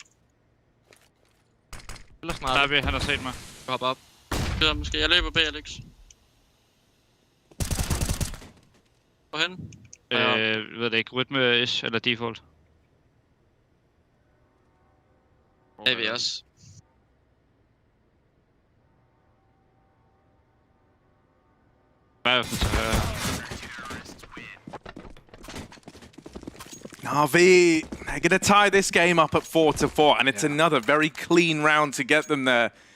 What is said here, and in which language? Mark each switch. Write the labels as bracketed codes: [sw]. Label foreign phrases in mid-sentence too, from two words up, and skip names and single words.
[da] Eller snart. NAVI, han har set mig. Jeg hopper op. Det måske. Jeg løber B, Alex. Hvorhen? Ved det ikke. Rytme ish eller default. NAVI også. [en] NAVI, they're going to tie this game up at 4-4, and it's another very clean round to get them there.